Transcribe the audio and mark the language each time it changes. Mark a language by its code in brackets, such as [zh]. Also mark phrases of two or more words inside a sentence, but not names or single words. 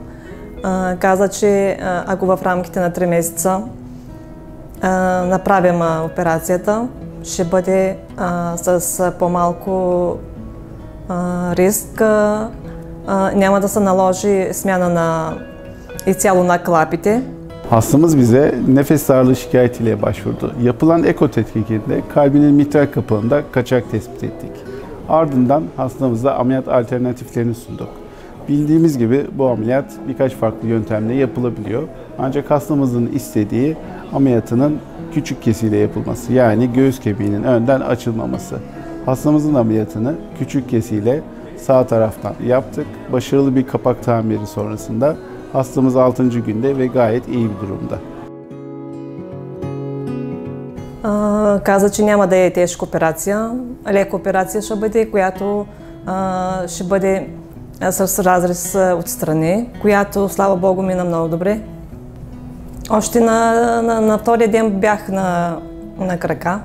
[bg] Каза, че ако в рамките на 3 месеца направим операцията, ще бъде с по-малко риск. Няма да се naложи смяна изцяло на клапите. [tr] Hastamız bize nefes darlığı şikayetiyle başvurdu. Yapılan eko tetkikinde kalbinin mitral kapağında kaçak tespit ettik. Ardından hastamıza ameliyat alternatiflerini sunduk. Bildiğimiz gibi bu ameliyat birkaç farklı yöntemle yapılabiliyor. Ancak hastamızın istediği ameliyatının küçük kesiyle yapılması, yani göğüs kemiğinin önden açılmaması. Hastamızın ameliyatını küçük kesiyle sağ taraftan yaptık. Başarılı bir kapak tamiri sonrasında hastamız 6. günde ve gayet iyi bir durumda. [bg] Каза, че няма да е тежка операция. Лека операция ще бъде, която ще бъде с разрез отстрани, която, слава Богу, мина много добре. Още на втория ден бях на крака.